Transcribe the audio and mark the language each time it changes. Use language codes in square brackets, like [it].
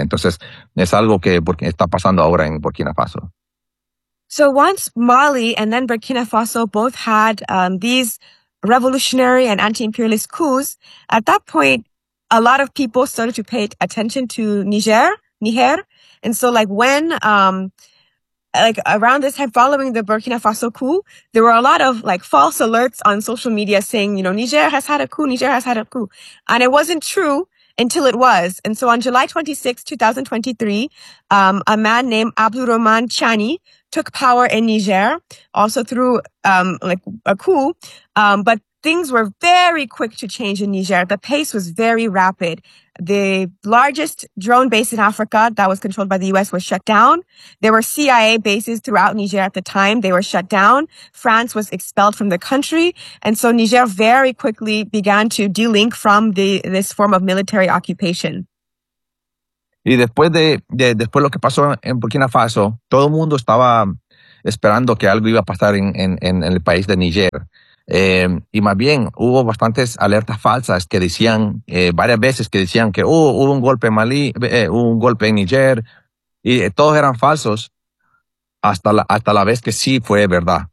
[es] Entonces es algo que está pasando ahora en Burkina Faso. [en] So once Mali and then Burkina Faso both had these revolutionary and anti-imperialist coups, at that point a lot of people started to pay attention to Niger. And so like when like around this time following the Burkina Faso coup, there were a lot of like false alerts on social media saying, you know, Niger has had a coup, Niger has had a coup. And it wasn't true until it was. And so on July 26, 2023, a man named Abdourahmane Tchiani took power in Niger, also through like a coup. But things were very quick to change in Niger. The pace was very rapid. The largest drone base in Africa that was controlled by the US was shut down. There were CIA bases throughout Niger at the time. They were shut down. France was expelled from the country. And so Niger very quickly began to de-link from this form of military occupation. [es] Y después de después lo que pasó en Burkina Faso, todo el mundo estaba esperando que algo iba a pasar en el país de Niger. Y más bien hubo bastantes alertas falsas que decían varias veces que decían que hubo un golpe en Malí, hubo un golpe en Niger, y todos eran falsos hasta la vez que sí fue verdad.